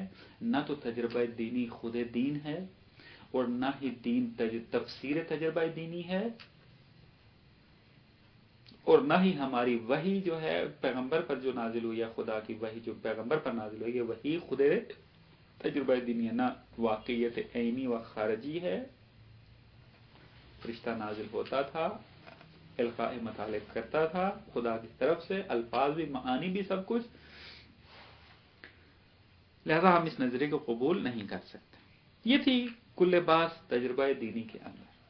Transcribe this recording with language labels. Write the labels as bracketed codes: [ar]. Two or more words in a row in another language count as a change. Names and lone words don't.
[ur] نہ تو تجربہ دینی خود دین ہے، اور نہ ہی دین تفسیر تجربہ دینی ہے، اور نہ ہی ہماری وحی جو ہے پیغمبر پر جو نازل ہوئی ہے، خدا کی وحی جو پیغمبر پر نازل ہوئی ہے، وہی خود تجربہ دینی ہے. نہ واقعیت عینی و خارجی ہے. فرشتہ نازل ہوتا تھا، القاء مطالب کرتا تھا خدا کی طرف سے، الفاظ بھی، معانی بھی، سب کچھ. لہذا ہم اس نظریے کو قبول نہیں کر سکتے. یہ تھی کل بات تجربہ دینی کے اندر.